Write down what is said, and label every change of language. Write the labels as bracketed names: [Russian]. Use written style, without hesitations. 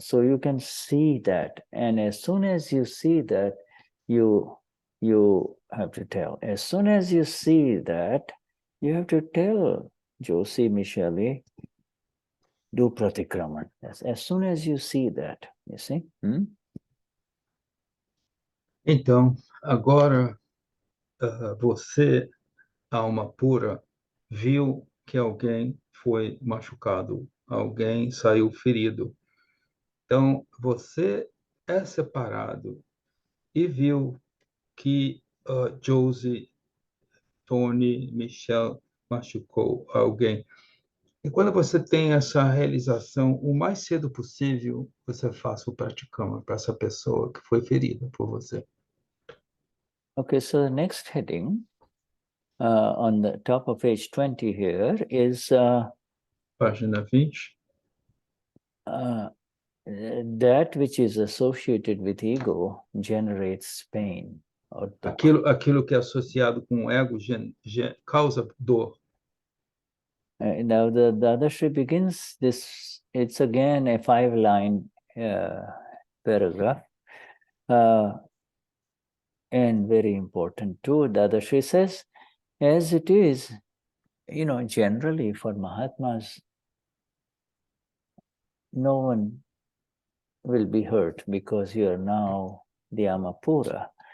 [English] So you can see that. And as soon as you see that, you have to tell. As soon as you see that, you have to tell Josie, Michelle, do pratikraman. As soon as you see that, you see. [Portuguese] Então, agora, você, alma pura, viu que alguém foi machucado, alguém saiu ferido. Então, você é separado e viu que Josie, Tony, Michelle machucou alguém. E quando você tem essa realização, o mais cedo possível, você faça o praticama para essa pessoa que foi ferida por você. [English] Okay, so the next heading on the top of page 20 here is [Portuguese] Página 20. [English] That which is associated with ego generates pain. [Portuguese] Aquilo que é associado com o ego causa dor. [English] Now the Dadashri begins this, it's again a 5-line paragraph, and very important too. Dadashri says, as it is, generally for Mahatmas, no one will be hurt because you are now the Amapura.